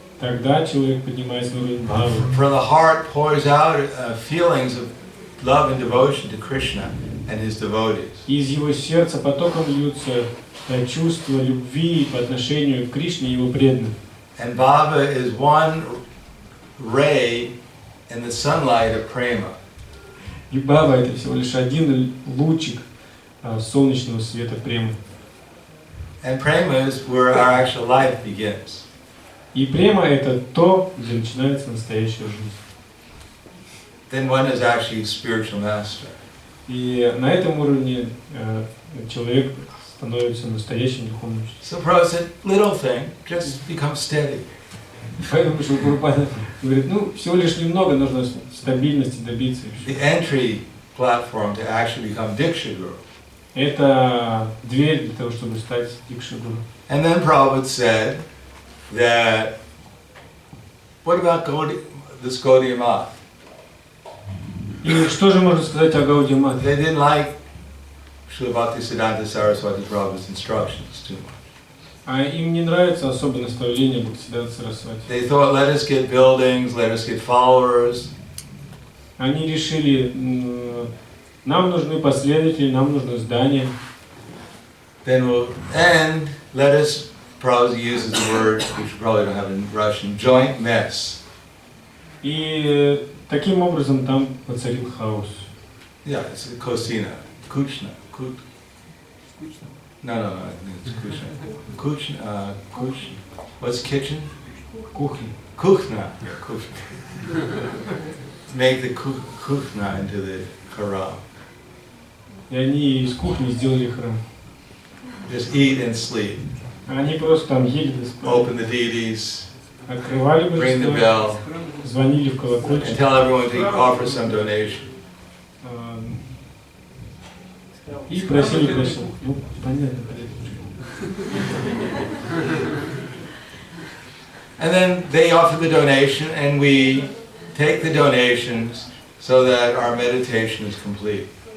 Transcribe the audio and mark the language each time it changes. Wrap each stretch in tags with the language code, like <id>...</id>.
<ru>Тогда человек поднимается на уровень бхавы.</ru> <en>From the heart pours out feelings of love and devotion to Krishna and his devotees.</en> <ru>Из его сердца потоком льются чувства любви по отношению к Кришне и его преданным.</ru> <en>And bhava is one ray in the sunlight of prema.</en> <ru>И бхава это всего лишь один лучик солнечного света премы.</ru> <en>And prema is where our actual life begins.</en> <ru>И према это то, где начинается настоящая жизнь.</ru> <en>then one is actually a spiritual master.</en> <ru>И на этом уровне человек становится настоящим духовным учителем.</ru> <en>So Prabhupada said, little thing, just become steady.</en> <ru>Поэтому Шрила Прабхупада говорит, ну, всего лишь немного нужно стабильности добиться.</ru> <en>The entry platform to actually become Diksha Guru.</en> <ru>Это дверь для того, чтобы стать Дикша Гуру.</ru> <en>And then Prabhupada said that, what about this Gaudiya Math?</en> <ru>И что же можно сказать о Гаудия Мате?</ru> <en>They didn't like Srila Bhaktisiddhanta Saraswati Prabhupada's instructions too much.</en> <ru>А им не нравится особо наставление Бхактиведанты Сарасвати.</ru> <en>They thought, let us get buildings, let us get followers.</en> <ru>Они решили, нам нужны последователи, нам нужно здание.</ru> <en>And let us, Prabhupada uses the word, which you probably don't have in Russian, joint mess.</en> <ru>И таким образом там воцарил хаос.</ru> <en>Yeah, it's Kosina, Kuchna, No, I think it's Kuchna. Kuchna, what's kitchen?</en> <ru>Кухня. Kuchna.</ru> <en>Make the Kuchna into the Haram.</en> <ru>И они из кухни сделали храм.</ru> <en>Just eat and sleep.</en> <ru>Они просто там ели да спали.</ru> <en>Open the deities.</en> <ru>Открывали</ru> <en>Ring the</en> <ru>божество,</ru> <en>bell.</en> <ru>звонили в колокольчик.</ru> <en>And tell everyone to offer some donation.</en> <ru>И просили прощения. Ну, понятно.</ru> <en>And then they offer the donation, and we take the donations so that our meditation is complete.</en>